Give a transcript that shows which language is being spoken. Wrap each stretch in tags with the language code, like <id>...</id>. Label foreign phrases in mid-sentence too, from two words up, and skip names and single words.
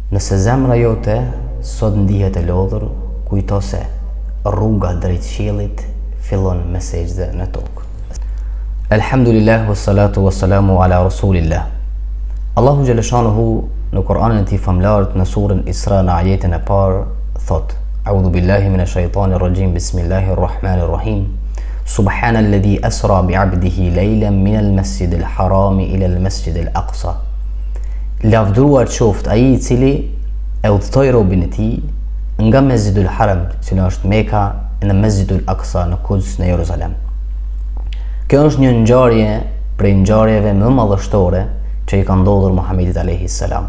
<sq>Nëse zemra jote sot ndihet e lodhur, kujto se rruga drejt qiellit fillon me sejdë në tokë.</sq> <ar>الحمد لله والصلاة والسلام على رسول الله.</ar> <sq>Allahu xhaleshanuhu në Kur'anin e tij famlar në surën Isra në ajetin e parë thot:</sq> <ar>أعوذ بالله من الشيطان الرجيم، بسم الله الرحمن الرحيم. سبحان الذي أسرى بعبده ليلا من المسجد الحرام إلى المسجد الأقصى.</ar> <sq>Lavdruar qoft ai I cili e udhtoi robën e tij nga Mesjidul Haram, që është Meka, në Mesjidul Aqsa në Quds në Jeruzalem. Kjo është një ngjarje prej ngjarjeve më madhështore që I ka ndodhur Muhamedit</sq> <ar>عليه السلام.</ar>